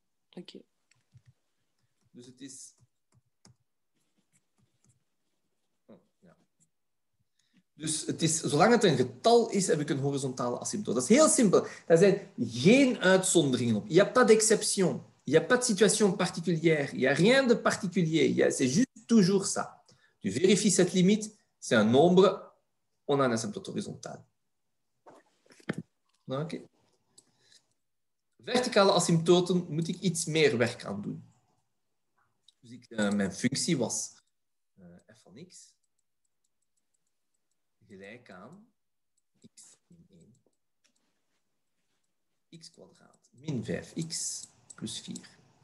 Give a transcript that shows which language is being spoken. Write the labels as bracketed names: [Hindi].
[Dutch] Oké. Dus het is... Ja. Dus het is, zolang het een getal is, heb ik een horizontale asymptoot. Dat is heel simpel. Daar zijn geen uitzonderingen op. [French] Il n'y a pas d'exception. Il n'y a pas de situation particulière. Il n'y a rien de particulier. C'est juste toujours ça. Tu vérifies cette limite, c'est un nombre, on a un asymptote horizontal. Okay. [Dutch] Verticale asymptoten moet ik iets meer werk aan doen. Dus mijn functie was f van x gelijk aan x min 1, x kwadraat min 5x plus 4.